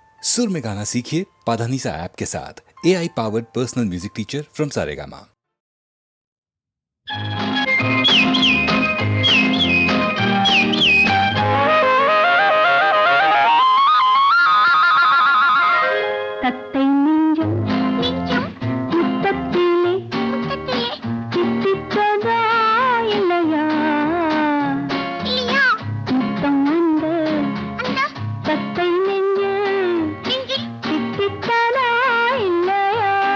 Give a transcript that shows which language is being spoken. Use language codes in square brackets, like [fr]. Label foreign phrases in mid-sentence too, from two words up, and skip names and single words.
[hi] सुर में गाना सीखिए पाधानीसा ऐप के साथ। [en] AI powered personal music teacher from Saregama. [ta] தத்தை நெஞ்சம் முத்தத்திலே தித்தித்ததா இல்லையா முத்தம் வந்து தத்தை நெஞ்சம் தித்தித்ததா இல்லையா